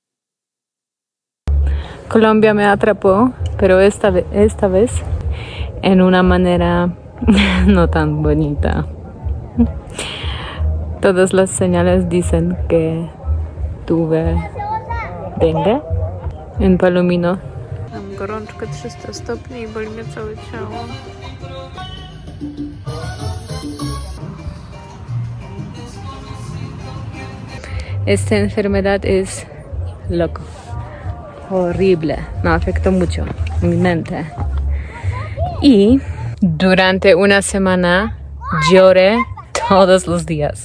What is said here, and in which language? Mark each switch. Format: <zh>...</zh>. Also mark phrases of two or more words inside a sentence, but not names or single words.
<es>Colombia me atrapó, pero esta vez en una manera no tan bonita. Todas las señales dicen que tuve dengue en Palomino.</es> <pl>Mam gorączkę 300 stopni i boli mnie całe ciało.</pl> <es>Esta enfermedad es loco, horrible, me afectó mucho mi mente. Y durante una semana lloré todos los días.</es>